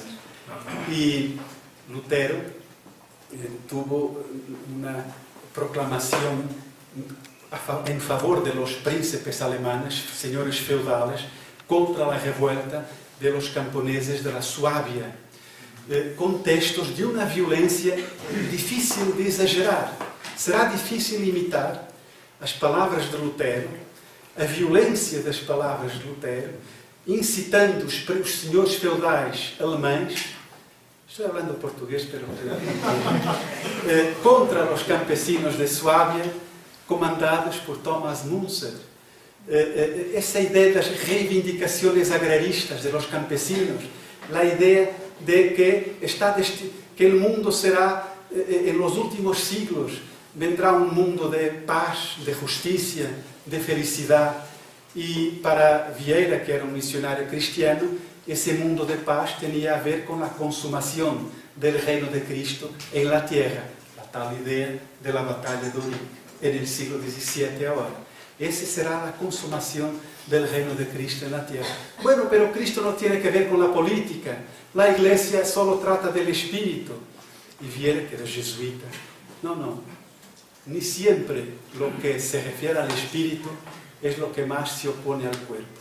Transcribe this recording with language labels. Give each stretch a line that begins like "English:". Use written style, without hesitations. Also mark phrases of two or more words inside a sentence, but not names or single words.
Spanish: Y Lutero tuvo una proclamación en favor de los príncipes alemanes, señores feudales, contra la revuelta de los camponeses de la Suabia, con textos de una violencia difícil de exagerar.
Portuguese: Será difícil imitar as palavras de Lutero, a violência das palavras de Lutero, incitando os senhores feudais alemães, estou falando português, pero contra os campesinos de Suábia, comandados por Thomas Müntzer. Essa ideia das reivindicações agraristas
Spanish: de los campesinos,
Portuguese: a ideia de que o mundo será, em
Spanish: los últimos siglos, vendrá
Portuguese: um mundo de paz, de justiça, de felicidade. E para Vieira, que era um missionário cristiano, esse mundo de paz tinha a ver com a consumação do reino de Cristo em
Spanish: la tierra,
Portuguese: a tal ideia da batalha do no siglo XVII agora.
Spanish: Esa será la consumación del reino de Cristo en la tierra. Bueno, pero Cristo no tiene que ver con la política. La iglesia solo trata del espíritu. Y Vieira, que era jesuita, no. Ni siempre lo que se refiere al espíritu es lo que más se opone al cuerpo.